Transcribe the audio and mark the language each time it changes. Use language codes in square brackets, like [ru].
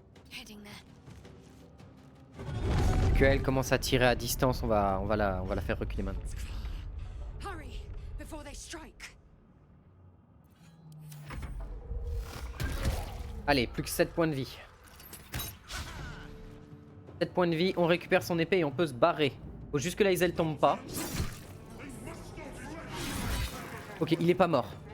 [en] Heading there. [fr] Que elle commence à tirer à distance, on va la faire reculer maintenant. [en] Hurry before they strike. [fr] Allez, plus que 7 points de vie. 7 points de vie, on récupère son épée et on peut se barrer. Faut juste que la Hazel tombe pas. Ok, il est pas mort.